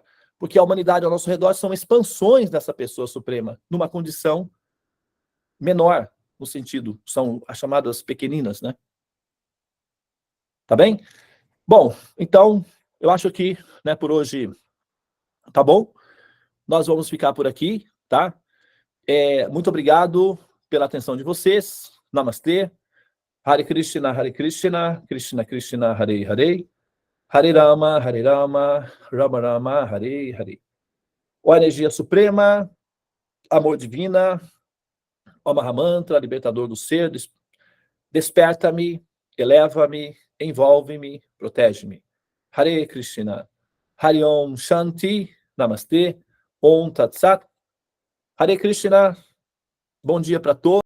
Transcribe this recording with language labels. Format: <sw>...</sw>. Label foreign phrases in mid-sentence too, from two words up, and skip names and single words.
<pt>Porque a humanidade ao nosso redor são expansões dessa pessoa suprema, numa condição menor, no sentido, são as chamadas pequeninas, né? Tá bem? Bom, então, eu acho que, né, por hoje, tá bom? Nós vamos ficar por aqui, tá? Muito obrigado pela atenção de vocês. Namastê.</pt> <sa>Hare Krishna, Krishna Krishna, Hare Hare. Hare Rama, Rama Rama, Hare Hare.</sa> <pt>Ó energia suprema, amor divina, ó Mahamantra, libertador do ser, desperta-me, eleva-me, envolve-me, protege-me.</pt> <sa>Hare Krishna. Hare Om Shanti, Namastê, Om Tat Sat. Hare Krishna.</sa> <pt>Bom dia para todos.</pt>